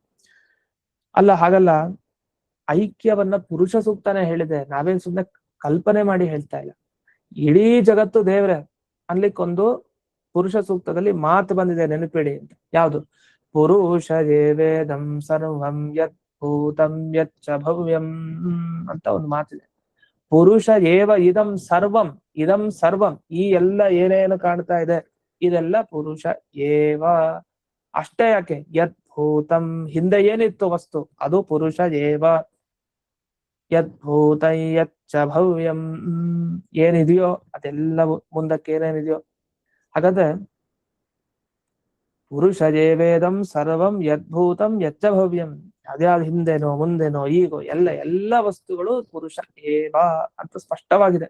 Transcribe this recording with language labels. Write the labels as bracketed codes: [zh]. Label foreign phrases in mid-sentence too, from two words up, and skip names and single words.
[kn] ಅಲ್ಲ ಹಾಗಲ್ಲ, ಐಕ್ಯವನ್ನ ಪುರುಷ ಸೂಕ್ತನೇ ಹೇಳಿದೆ, ನಾವೇನ್ ಸುಮ್ಮನೆ ಕಲ್ಪನೆ ಮಾಡಿ ಹೇಳ್ತಾ ಇಲ್ಲ. ಇಡೀ ಜಗತ್ತು ದೇವರೇ ಅನ್ಲಿಕ್ಕೊಂದು ಪುರುಷ ಸೂಕ್ತದಲ್ಲಿ ಮಾತು ಬಂದಿದೆ, ನೆನಪಿಡಿ ಅಂತ. [sa] ಯಾವುದು? ಪುರುಷ ವೇದಂ ಸರ್ವಂ ಯತ್ ಭೂತಂ ಯಚ್ಚ ಭವ್ಯಂ [kn] ಅಂತ ಒಂದು ಮಾತಿದೆ. [sa] ಪುರುಷ ಏವ ಇದಂ ಸರ್ವಂ, ಇದಂ ಸರ್ವಂ, [kn] ಈ ಎಲ್ಲ ಏನೇನು ಕಾಣ್ತಾ ಇದೆ ಇದೆಲ್ಲ [sa] ಪುರುಷ ಏವ. [kn] ಅಷ್ಟೇ ಯಾಕೆ, [sa] ಯತ್ ಭೂತಂ, [kn] ಹಿಂದೆ ಏನಿತ್ತು ವಸ್ತು ಅದು [sa] ಪುರುಷ ಏವ. ಯತ್ ಭೂತ ಯಚ್ಚ ಭವ್ಯಂ, [kn] ಏನಿದೆಯೋ ಅದೆಲ್ಲವೂ, ಮುಂದಕ್ಕೆ ಏನೇನಿದೆಯೋ. ಹಾಗಾದ್ರೆ [sa] ಪುರುಷ ಏವೇದಂ ಸರ್ವಂ ಯದ್ಭೂತಂ ಯಚ್ಚ ಭವ್ಯಂ, [kn] ಅದ್ಯಾವ್ದು ಹಿಂದೆನೋ ಮುಂದೆನೋ ಈಗೋ ಎಲ್ಲ ವಸ್ತುಗಳು [sa] ಪುರುಷ ಏವ [kn] ಅಂತ ಸ್ಪಷ್ಟವಾಗಿದೆ.